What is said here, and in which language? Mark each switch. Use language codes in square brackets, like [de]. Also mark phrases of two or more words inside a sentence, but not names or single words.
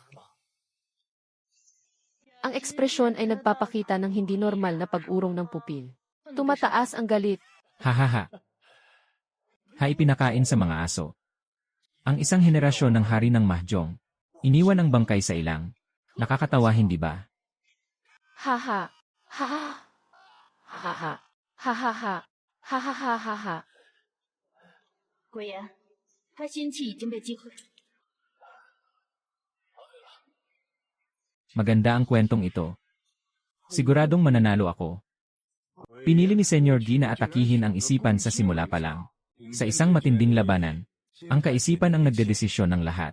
[tl] Ang ekspresyon ay nagpapakita ng hindi normal na pag-urong ng pupil. Tumataas ang galit. Hahaha. Ipinakain sa mga aso. Ang isang henerasyon ng hari ng Mahjong. Iniwan ang bangkay sa ilang. Nakakatawa hindi ba? Haha. Haha. Haha. Hahaha. Hahaha. [zh] 果然，他心气已经被击溃。 [tl] Maganda ang kwentong ito. Siguradong mananalo ako. Pinili ni Senyor Gi na atakihin ang isipan sa simula pa lang. Sa isang matinding labanan, ang kaisipan ang nagdedesisyon ng lahat.